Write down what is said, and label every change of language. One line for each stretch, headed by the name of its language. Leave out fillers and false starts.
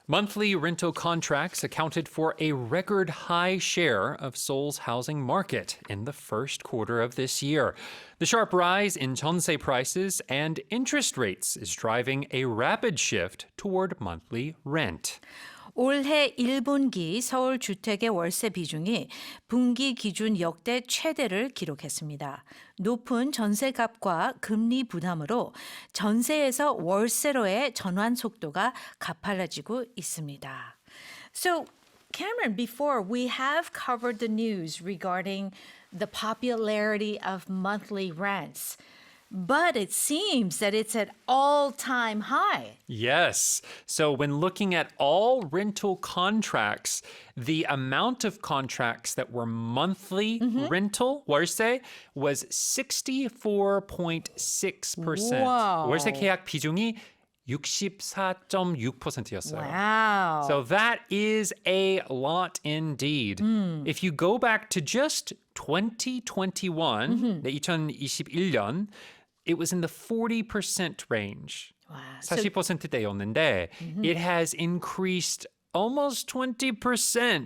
English: Monthly rental contracts accounted for a record high share of Seoul's housing market in the first quarter of this year. The sharp rise in jeonse prices and interest rates is driving a rapid shift toward monthly rent.
Korean: 올해 1분기 서울 주택의 월세 비중이 분기 기준 역대 최대를 기록했습니다. 높은 전세값과 금리 부담으로 전세에서 월세로의 전환 속도가 가팔라지고 있습니다.
English: So, Cameron, before we have covered the news regarding the popularity of monthly rents. But it seems that it's at all-time high. Yes. So when looking at all rental contracts, the amount of contracts that were monthly rental, 월세, was 64.6%. Wow.
Korean: 월세 계약 비중이 64.6%였어요.
English: Wow. So that is a lot indeed. If you go back to just 2021, 2021년, it was in the 40% range. Wow.
Korean: 40%대였는데
English: it has increased almost 20%.